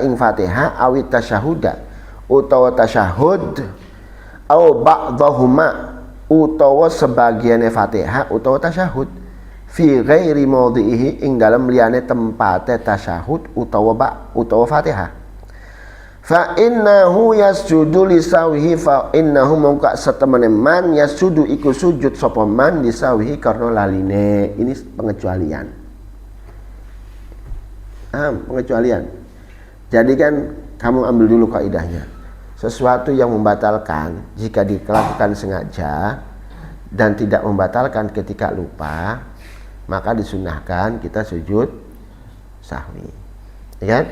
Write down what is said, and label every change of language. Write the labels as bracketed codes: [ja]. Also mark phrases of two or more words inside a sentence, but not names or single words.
[jv] ing fatihah awit tasyahuda utawa tasyahud [ar] au ba'dahuma [jv] utawa sebagiane fatihah utawa tasyahud [ar] fi ghairi mawdhihi [jv] ing dalam liyane tempate tasyahud utawa fatihah [ar] fa innahu yasjudu lisawhi fa innahu [jv] mongka satemene man yasjudu iku sujud sapa man lisawhi karena laline. [id] Ini pengecualian. Pengecualian. Jadi kan kamu ambil dulu kaidahnya. Sesuatu yang membatalkan jika dilakukan sengaja dan tidak membatalkan ketika lupa, maka disunahkan kita sujud sahwi, ya kan?